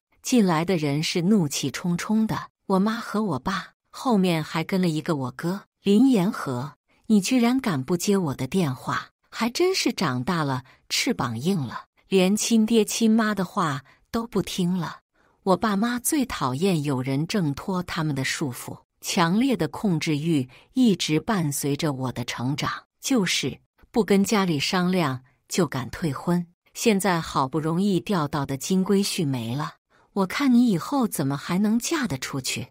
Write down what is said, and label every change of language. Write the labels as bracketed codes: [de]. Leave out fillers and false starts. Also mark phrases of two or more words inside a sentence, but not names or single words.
[zh] 進來的人是怒氣沖沖的，我媽和我爸，後面還跟了一個我哥。林言和，你居然敢不接我的電話，還真是長大了，翅膀硬了，連親爹親媽的話都不聽了。我爸媽最討厭有人掙脫他們的束縛，強烈的控制慾一直伴隨着我的成長，就是不跟家裡商量就敢退婚。現在好不容易釣到的金龜婿沒了，我看你以後怎麼還能嫁得出去？